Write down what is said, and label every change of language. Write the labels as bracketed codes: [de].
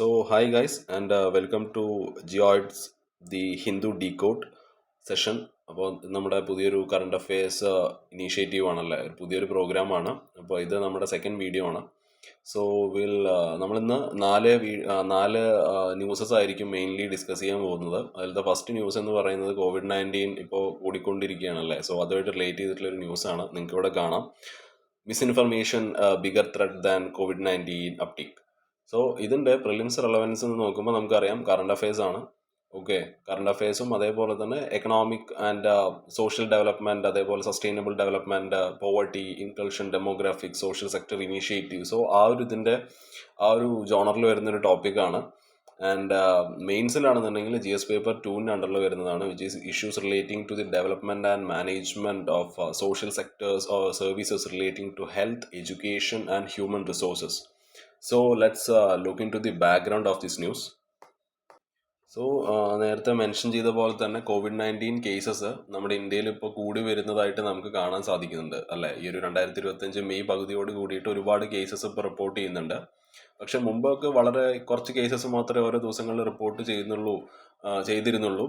[en] Hi guys, and welcome to Geoids, the Hindu Decode session. [ml] അപ്പോൾ നമ്മുടെ പുതിയൊരു current affairs initiative ആണല്ലേ, പുതിയൊരു പ്രോഗ്രാമാണ്. അപ്പോൾ ഇത് നമ്മുടെ സെക്കൻഡ് വീഡിയോ ആണ്. സോ നമ്മളിന്ന് നാല് ന്യൂസസ് ആയിരിക്കും മെയിൻലി ഡിസ്കസ് ചെയ്യാൻ പോകുന്നത്. അതിലത്തെ ഫസ്റ്റ് ന്യൂസ് എന്ന് പറയുന്നത് COVID-19 ഇപ്പോൾ കൂടിക്കൊണ്ടിരിക്കുകയാണല്ലേ. സോ അതുമായിട്ട് റിലേറ്റ് ചെയ്തിട്ടുള്ള ഒരു ന്യൂസാണ്. നിങ്ങൾക്ക് ഇവിടെ കാണാം, [en] Misinformation bigger threat than COVID-19 epidemic. [ml] So ഇതിൻ്റെ പ്രിലിംസ് റെലവൻസ് എന്ന് നോക്കുമ്പോൾ നമുക്കറിയാം കറണ്ട് അഫെയർസ് ആണ്. ഓക്കെ, കറണ്ട് അഫെയർസും അതേപോലെ തന്നെ എക്കണോമിക് ആൻഡ് സോഷ്യൽ ഡെവലപ്മെൻറ്റ്, അതേപോലെ sustainable development, poverty, ഇൻകൾഷൻ, demographic, social sector initiative. So ആ ഒരു ജോണറിൽ വരുന്നൊരു ടോപ്പിക്കാണ്. [en] and [ml] മെയിൻസിലാണെന്നുണ്ടെങ്കിൽ GS പേപ്പർ 2 അണ്ടറിൽ വരുന്നതാണ്, [en] Which is issues relating to the development and management of social sectors or services relating to health, education and human resources. So let's look into the background of this news. [ml] So നേരത്തെ mention ചെയ്ത പോലെ തന്നെ COVID-19 cases നമ്മുടെ ഇന്ത്യയിൽ ഇപ്പോൾ കൂടി വരുന്നതായിട്ട് നമുക്ക് കാണാൻ സാധിക്കുന്നുണ്ട് അല്ലേ. ഈ ഒരു 2025 മെയ് പകുതിയോട് കൂടിയിട്ട് ഒരുപാട് കേസസ് ഇപ്പോൾ റിപ്പോർട്ട് ചെയ്യുന്നുണ്ട്. പക്ഷെ മുമ്പൊക്കെ വളരെ കുറച്ച് കേസസ് മാത്രമേ ഓരോ ദിവസങ്ങളിൽ റിപ്പോർട്ട് ചെയ്തിരുന്നുള്ളൂ.